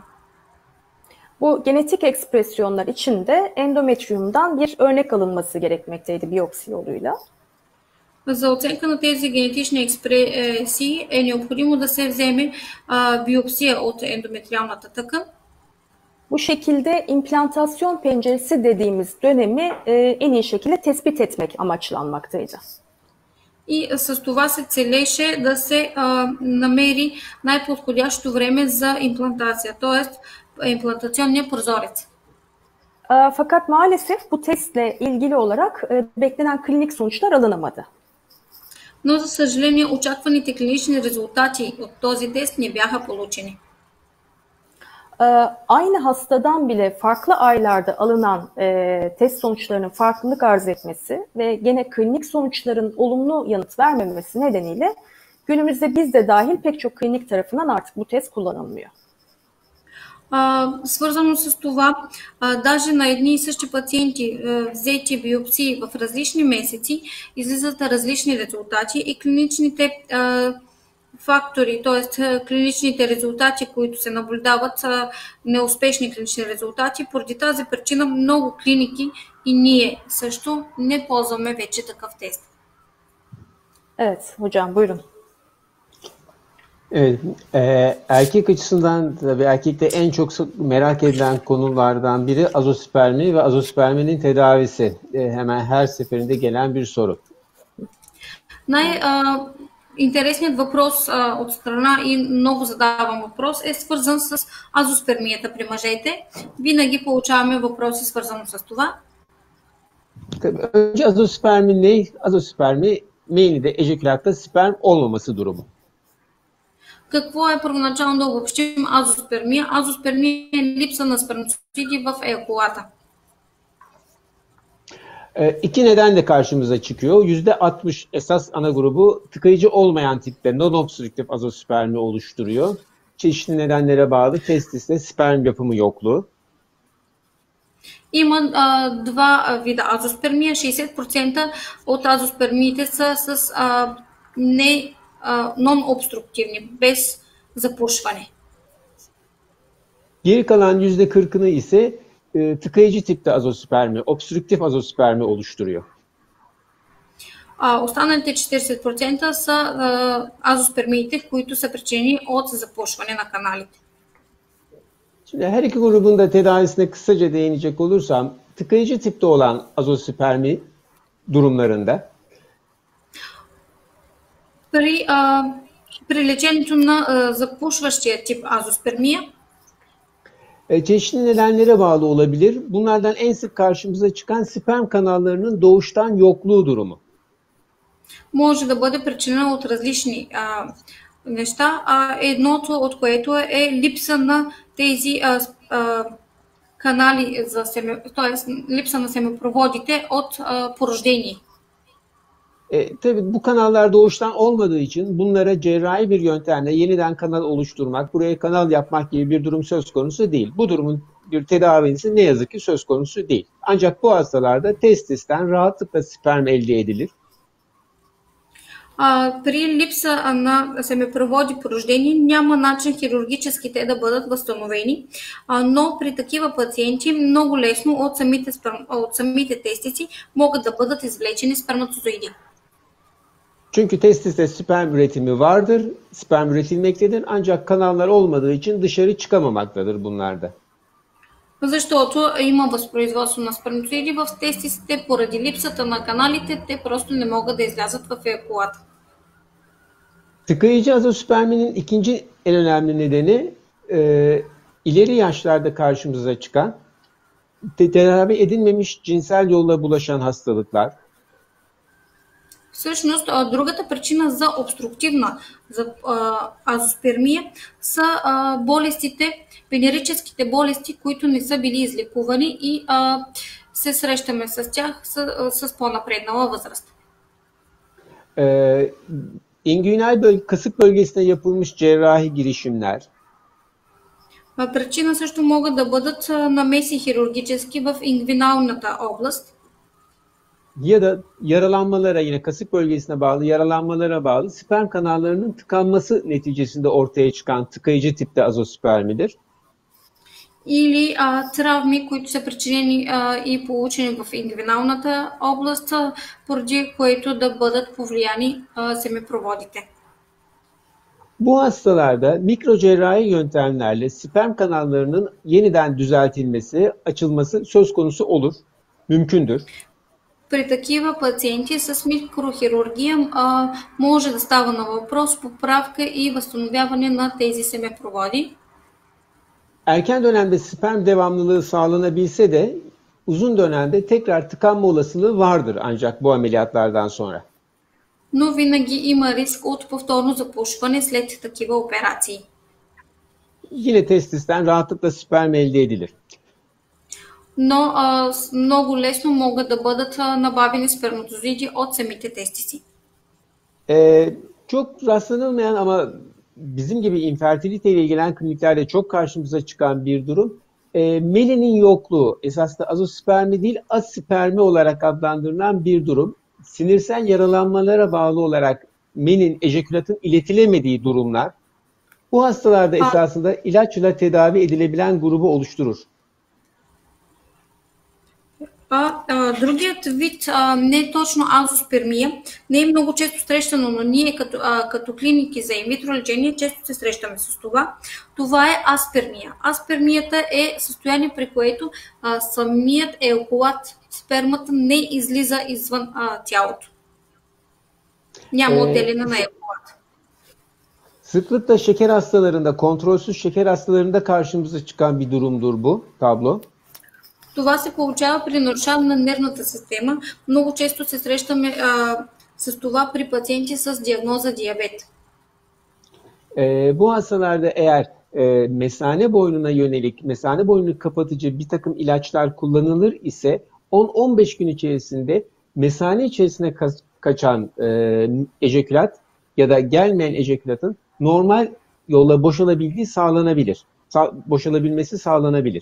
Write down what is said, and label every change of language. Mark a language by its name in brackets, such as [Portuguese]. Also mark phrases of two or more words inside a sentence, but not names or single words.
[Turkish] Bu genetik ekspresyonlar için de endometriyumdan bir örnek alınması gerekmekteydi biyopsi yoluyla. [Bulgarian] За оценка на тези генетични експресии е необходимо да се вземе биопсия от ендометриалната тъкан. [Turkish] Bu şekilde implantasyon penceresi dediğimiz dönemi en iyi şekilde tespit etmek amaçlanmaktaydı. [Bulgarian] И с това се целеше да се намери най-подходящо време за имплантация, т.е. имплантационния прозорец. [Turkish] Fakat maalesef bu testle ilgili olarak beklenen klinik sonuçlar alınamadı. [Bulgarian] Но за съжаление очакваните клинични резултати от този тест не бяха получени. [Turkish] Aynı hastadan bile farklı aylarda alınan test sonuçlarının farklılık arz etmesi ve gene klinik sonuçların olumlu yanıt vermemesi nedeniyle günümüzde biz de dahil pek çok klinik tarafından artık bu test kullanılmıyor. [Bulgarian] Свързано с това, даже на едни и същи пациенти, взети биопсии в различни месеци, излизат различни резултати и клиничните фактори, т.е. клиничните резултати, които се наблюдават, са неуспешни клинични резултати. Поради тази причина много клиники и ние също не ползваме вече такъв тест. [Turkish] Evet, hocam buyurun. Evet, erkek açısından tabii erkekte en çok merak edilen konulardan biri azospermi ve azosperminin tedavisi. Hemen her seferinde gelen bir soru. [Bulgarian] Интересният въпрос от страна и много задавам въпрос е свързан с азоспермията при мъжете. Винаги получаваме въпроси свързано с това. [Turkish] Önce azospermi ne? Azospermi menide ejekülatta sperm olmaması durumu. [Bulgarian] Какво е първоначално да обобщим азоспермия? Азоспермия е липса на спермациди в еякулата. [Turkish] İki nedenle karşımıza çıkıyor. %60 esas ana grubu tıkayıcı olmayan tipte non-obstrüktif azospermi oluşturuyor. Çeşitli nedenlere bağlı testiste sperm yapımı yokluğu. [Bulgarian] Има два вида азоспермия. 60% от азоспермиите са с non-obstruктивни, без запушване. [Turkish] Geri kalan %40'ını ise tıkayıcı tipte azospermi, obstrüktif azospermi oluşturuyor. [Bulgarian] Останалите 40% са азоспермиите, които са причинени от запушване на каналите. [Turkish] Şimdi her iki grubun da tedavisine kısaca değinecek olursam, tıkayıcı tipte olan azospermi durumlarında [Bulgarian] при лечението на запушващия тип азоспермия [Turkish] çeşitli nedenlere bağlı olabilir. Bunlardan en sık karşımıza çıkan sperm kanallarının doğuştan yokluğu durumu. [Bulgarian] Може да бъде причинено от различни неща, едното от което е липса на тези канали за т.е. липса на семепроводите от порождение. [Turkish] Tabii bu kanallar doğuştan olmadığı için bunlara cerrahi bir yöntemle yeniden kanal oluşturmak, buraya kanal yapmak gibi bir durum söz konusu değil. Bu durumun bir tedavisi ne yazık ki söz konusu değil. Ancak bu hastalarda testisten rahatlıkla sperm elde edilir. [Bulgarian] При липса на семепроводи по рождение няма начин хирургически те да бъдат възстановени, но при такива пациенти много лесно от самите тестици могат да бъдат извлечени сперматозоиди. [Turkish] Çünkü testiste sperm üretimi vardır, sperm üretilmektedir ancak kanallar olmadığı için dışarı çıkamamaktadır bunlarda. [Bulgarian] Защото има възпроизводство на сперматозоиди в тестиците, поради липсата на каналите, те просто не могат да излязат в еякулата. [Turkish] Tıkayıcı azosperminin ikinci en önemli nedeni ileri yaşlarda karşımıza çıkan tedavi edilmemiş cinsel yolla bulaşan hastalıklar. [Bulgarian] Всъщност, другата причина за обструктивна азоспермия са болестите, венерическите болести, които не са били излекувани и се срещаме с тях с по-напреднала възраст. [Turkish] İngüinal kasık bölgesine yapılmış cerrahi girişimler. [Bulgarian] Причина също могат да бъдат намеси хирургически в ингвиналната област. [Turkish] ya da yaralanmalara, yine kasık bölgesine bağlı yaralanmalara bağlı sperm kanallarının tıkanması neticesinde ortaya çıkan tıkayıcı tipte azospermidir. [Bulgarian] Или травми, които са причинени и получени в ингвиналната област, поради което да бъдат повлияни семепроводите. [Turkish] Bu hastalarda mikrocerrahi yöntemlerle sperm kanallarının yeniden düzeltilmesi, açılması söz konusu olur, mümkündür. [Bulgarian] При такива пациенти с микрохирургия може да става на въпрос поправка и възстановяване на тези семепроводи. [Turkish] Erken dönemde sperm devamlılığı sağlanabilse de uzun dönemde tekrar tıkanma olasılığı vardır ancak bu ameliyatlardan sonra. [Bulgarian] Но винаги има риск от повторно запушване след такива операции. [Turkish] Yine testisten rahatlıkla sperm elde edilir. [Bulgarian] Но много лесно могат да бъдат набавени сперматозоиди от самите тестиси. [Turkish] Çok rastlanılmayan ama bizim gibi infertilite ile ilgilenen kliniklerde çok karşımıza çıkan bir durum. Melinin yokluğu, esasında azospermi değil aspermi olarak adlandırılan bir durum. Sinirsel yaralanmalara bağlı olarak menin, ejekülatın iletilemediği durumlar bu hastalarda esasında ilaçla tedavi edilebilen grubu oluşturur. [Bulgarian] Другият вид не е точно азоспермия, не е много често срещано, но ние като клиники за инвитро лечение често се срещаме с това. Това е аспермия. Аспермията е състояние, при което самият еякулат, спермата не излиза извън тялото. Няма отделена на еякулат. [Turkish] Sıklıkla şeker hastalarında, kontrolsüz şeker hastalarında karşımıza çıkan bir durumdur bu tablo. [Bulgarian] Това се получава при нарушаване на нервната система. Много често се срещаме с това при пациенти с диагноза диабет. [Turkish] Bu hastalarda eğer mesane boynuna yönelik, mesane boynunu kapatıcı bir takım ilaçlar kullanılır ise 10-15 gün içerisinde mesane içerisine kaçan ejekülat ya da gelmeyen ejekülatın normal yolla boşalabilmesi sağlanabilir.